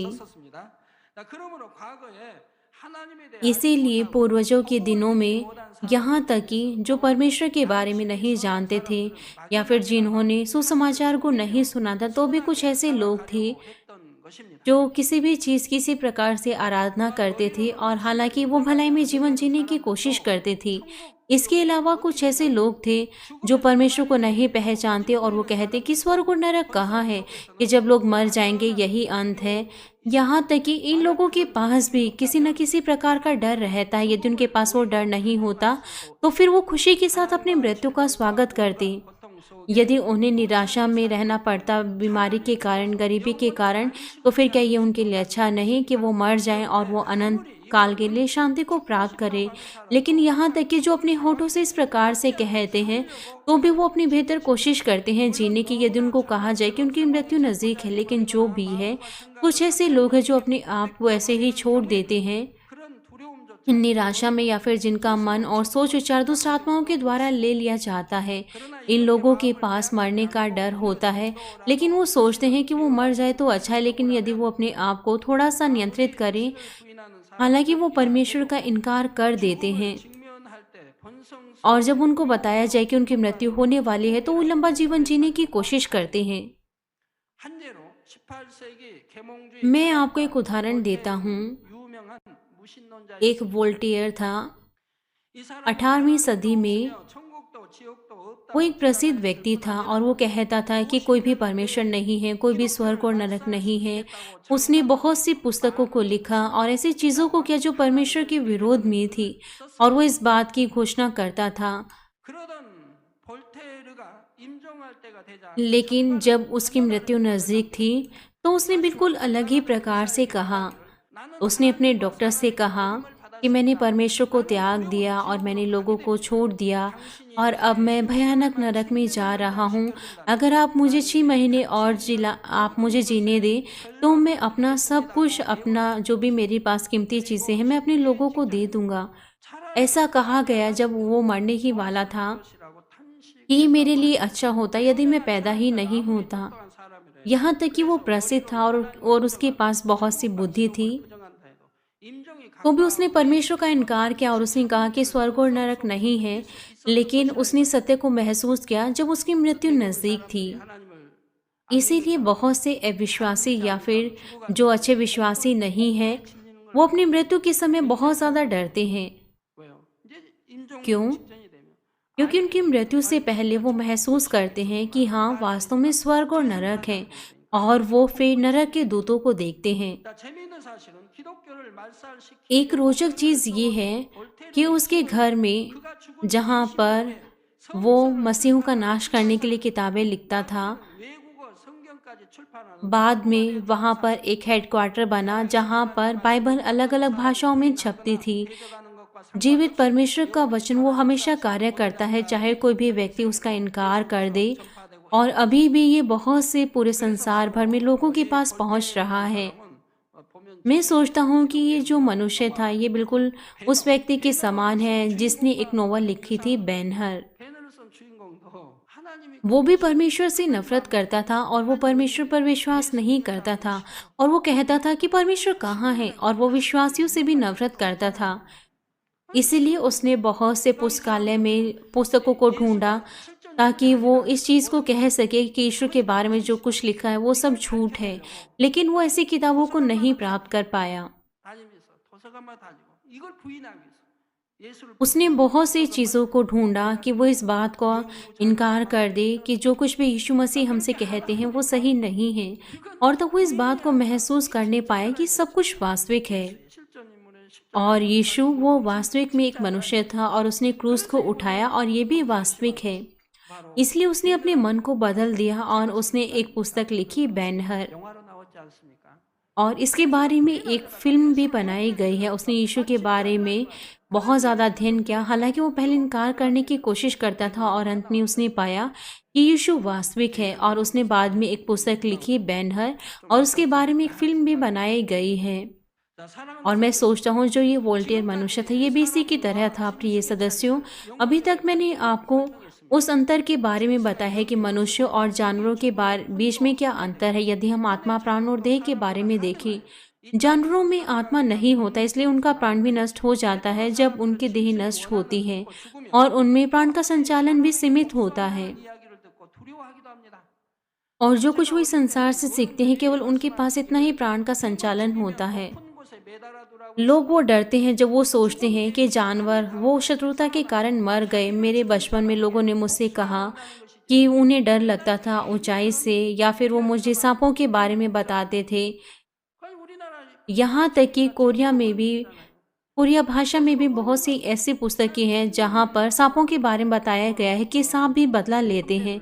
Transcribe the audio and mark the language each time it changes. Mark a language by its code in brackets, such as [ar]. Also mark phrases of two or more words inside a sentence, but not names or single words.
[ko] 썼습니다. 자, 그러므로 과거에 하나님에 대한 [hi] इसीलिए पूर्वजों के दिनों में यहाँ तक कि जो परमेश्वर के बारे में नहीं जानते थे या फिर जिन्होंने सुसमाचार को नहीं सुना था, तो भी कुछ ऐसे लोग थे [ko] 했던 것입니다. [hi] जो किसी भी चीज़ किसी प्रकार से आराधना करते थे और हालांकि वो भलाई में जीवन जीने की कोशिश करते थे। इसके अलावा कुछ ऐसे लोग थे जो परमेश्वर को नहीं पहचानते और वो कहते कि स्वर्ग और नरक कहाँ है, कि जब लोग मर जाएंगे यही अंत है। यहाँ तक कि इन लोगों के पास भी किसी न किसी प्रकार का डर रहता है। यदि उनके पास वो डर नहीं होता तो फिर वो खुशी के साथ अपनी मृत्यु का स्वागत करते। [ko] 고통 속에 [hi] यदि उन्हें निराशा में रहना पड़ता बीमारी के कारण, गरीबी के कारण, तो फिर क्या ये उनके लिए अच्छा नहीं कि वो मर जाएं और वो अनंत काल के लिए शांति को प्राप्त करें। लेकिन यहाँ तक कि जो अपने होठों से इस प्रकार से कहते हैं तो भी वो अपनी बेहतर कोशिश करते हैं जीने की, यदि उनको कहा जाए कि उनकी मृत्यु नज़दीक है। लेकिन जो भी है, कुछ ऐसे लोग हैं जो अपने आप को ऐसे ही छोड़ देते हैं [ko] 그런 두려움조차 [hi] निराशा में, या फिर जिनका मन और सोच विचार दुष्ट आत्माओं के द्वारा ले लिया जाता है। इन लोगों के पास मरने का डर होता है, लेकिन वो सोचते हैं कि वो मर जाए तो अच्छा है। लेकिन यदि वो अपने आप को थोड़ा सा नियंत्रित करें, [ko] 부인하는 사람 [hi] हालांकि वो परमेश्वर का इनकार कर देते हैं [ko] 직면할 때 본성 [hi] और जब उनको बताया जाए कि उनकी मृत्यु होने वाली है तो वो लंबा जीवन जीने की कोशिश करते हैं। [ko] 한제로 18세기 계몽주의 [hi] मैं आपको एक उदाहरण देता हूँ। [ko] 유명한 무신론자 [hi] एक वोल्टेयर था। [ko] 이 사람은 [hi] 18वीं सदी में [ko] 없으며 천국도 지옥도 없다. [hi] वो एक प्रसिद्ध व्यक्ति था और वो कहता था कि कोई भी परमेश्वर नहीं है, कोई भी स्वर्ग और नरक नहीं है। उसने बहुत सी पुस्तकों को लिखा और ऐसी चीज़ों को किया जो परमेश्वर के विरोध में थी, और वो इस बात की घोषणा करता था। [ko] 그러던 볼테르가 임종할 때가 되자 [hi] लेकिन जब उसकी मृत्यु नज़दीक थी तो उसने बिल्कुल अलग ही प्रकार से कहा। उसने अपने डॉक्टर से कहा कि मैंने परमेश्वर को त्याग दिया और मैंने लोगों को छोड़ दिया और अब मैं भयानक नरक में जा रहा हूँ। अगर आप मुझे 6 महीने और आप मुझे जीने दें तो मैं अपना सब कुछ, अपना जो भी मेरे पास कीमती चीज़ें हैं, मैं अपने लोगों को दे दूँगा। ऐसा कहा गया जब वो मरने ही वाला था [ko] 것이라고 탄식 [hi] कि मेरे लिए अच्छा होता यदि मैं पैदा ही नहीं होता। [ko] 한 사람이래. [hi] यहाँ तक कि वो प्रसिद्ध था और उसके पास बहुत सी बुद्धि थी, [ko] 부정한다 해도 임종이 [hi] तो भी उसने परमेश्वर का इनकार किया और उसने कहा कि स्वर्ग और नरक नहीं है। लेकिन उसने सत्य को महसूस किया जब उसकी मृत्यु नज़दीक थी। [ko] 하나님을 [hi] इसीलिए बहुत से अविश्वासी या फिर जो अच्छे विश्वासी नहीं हैं, वो अपनी मृत्यु के समय बहुत ज़्यादा डरते हैं। [ko] 왜요? 이제 임종 [hi] क्यों? [ko] 직전이 되면 [hi] क्योंकि उनकी मृत्यु से पहले वो महसूस करते हैं कि हाँ वास्तव में स्वर्ग और नरक है, और वो फिर नरक के दूतों को देखते हैं। [ko] 자, 재미있는 사실은 기독교를 말살시키는 [hi] एक रोचक चीज़ ये है कि उसके घर में, जहाँ पर वो मसीहों का नाश करने के लिए किताबें लिखता था। [ko] 외국어 성경까지 출판하는 [hi] बाद में वहाँ पर एक हेडक्वार्टर बना जहाँ पर बाइबल अलग अलग भाषाओं में छपती थी। [ko] 대적하는 것과 [hi] जीवित परमेश्वर का वचन वो हमेशा कार्य करता है, चाहे कोई भी व्यक्ति उसका इनकार कर दे। और अभी भी ये बहुत से पूरे संसार भर में लोगों के पास पहुँच रहा है। [ko] 보면 [hi] मैं सोचता हूँ कि ये जो मनुष्य था ये बिल्कुल उस व्यक्ति के समान है जिसने एक नोवेल लिखी थी, बेनहर। [ko] 배너를 쓴 주인공도 하나님이 [hi] वो भी परमेश्वर से नफरत करता था और वो परमेश्वर पर विश्वास नहीं करता था और वो कहता था कि परमेश्वर कहाँ है, और वो विश्वासियों से भी नफरत करता था। इसीलिए उसने बहुत से पुस्तकालय में पुस्तकों को ढूंढा ताकि वो इस चीज़ को कह सके कि ईश्वर के बारे में जो कुछ लिखा है वो सब झूठ है, लेकिन वो ऐसी किताबों को नहीं प्राप्त कर पाया। [ko] 다니면서 도서관만 다니고 이걸 부인하기 위해서 예수를 [hi] उसने बहुत सी चीज़ों को ढूंढा कि वो इस बात को इनकार कर दे कि जो कुछ भी यीशु मसीह हमसे कहते हैं वो सही नहीं है, और तो वो इस बात को महसूस करने पाए कि सब कुछ वास्तविक है। [ko] 실존 인물은 [hi] और यीशु वो वास्तविक में एक मनुष्य था और उसने क्रूस को उठाया, और ये भी वास्तविक है। इसलिए उसने अपने मन को बदल दिया और उसने एक पुस्तक लिखी, बेनहर। [ko] 영화로 나왔지 않습니까? [hi] और इसके बारे में एक फिल्म भी बनाई गई है। उसने यीशु के बारे में बहुत ज़्यादा अध्ययन किया, हालांकि वो पहले इनकार करने की कोशिश करता था और अंत में उसने पाया कि यीशु वास्तविक है, और उसने बाद में एक पुस्तक लिखी, बेनहर, और उसके बारे में एक फिल्म भी बनाई गई है। [ko] 자, 사랑하는 [hi] और मैं सोचता हूँ जो ये वोल्टेयर मनुष्य था ये भी इसी की तरह था। प्रिय सदस्यों, अभी तक मैंने आपको उस अंतर के बारे में बताया है कि मनुष्य और जानवरों के बीच में क्या अंतर है। यदि हम आत्मा, प्राण और देह के बारे में देखें, जानवरों में आत्मा नहीं होता, इसलिए उनका प्राण भी नष्ट हो जाता है जब उनकी देह नष्ट होती है, और उनमें प्राण का संचालन भी सीमित होता है। [ko] 이야기를 듣고 두려워하기도 합니다. [hi] और जो कुछ वो इस संसार से सीखते हैं केवल उनके पास इतना ही प्राण का संचालन होता है। [ko] 큰 곳에 매달아두라고 [hi] लोग वो डरते हैं जब वो सोचते हैं कि जानवर वो शत्रुता के कारण मर गए। मेरे बचपन में लोगों ने मुझसे कहा कि उन्हें डर लगता था ऊंचाई से, या फिर वो मुझे सांपों के बारे में बताते थे। [ko] 거의 우리나라 [hi] यहाँ तक कि कोरिया भाषा में भी बहुत सी ऐसी पुस्तकें हैं जहाँ पर सांपों के बारे में बताया गया है कि सांप भी बदला लेते हैं।